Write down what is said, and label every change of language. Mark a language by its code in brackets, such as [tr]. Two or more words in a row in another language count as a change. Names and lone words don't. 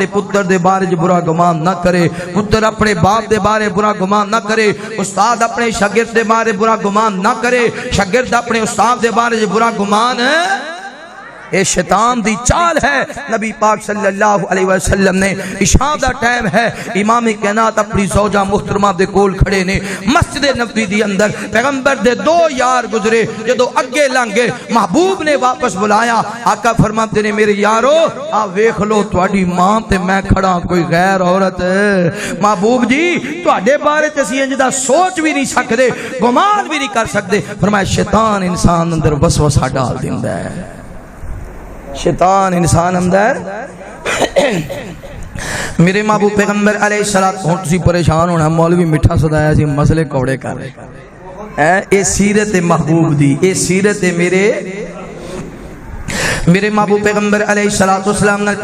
[pa] پتر دے بارے برا گمان نہ کرے پتر اپنے باپ دے بارے برا گمان نہ کرے استاد اپنے شاگرد دے بارے برا گمان نہ کرے شاگرد اپنے استاد دے بارے برا گمان اے شیطان دی چال ہے نبی پاک [ar] صلی اللہ علیہ وسلم [pa] نے عشاء دا ٹائم ہے امام کائنات اپنی زوجہ محترمہ دے کول کھڑے نے مسجد نبوی دی اندر پیغمبر دے 2 یار گزرے جدو اگے لنگے محبوب نے واپس بلایا آقا فرماتے نے میرے یارو آ ویکھ لو تواڈی ماں تے میں کھڑا کوئی غیر عورت محبوب جی تواڈے بارے تے اسی انج دا سوچ بھی نہیں سکدے گمان بھی نہیں کر سکدے فرمایا شیطان انسان اندر وسوسہ ڈال دیندا ہے شیطان انسان اندر میرے محبوب پیغمبر [ar] علیہ السلام [pa] تسی پریشان ہونا مولوی میٹھا صدایا سی مسئلے کوڑے کر رہے اے سیرت محبوب دی اے سیرت میرے محبوب پیغمبر [ar] علیہ السلام [pa] نال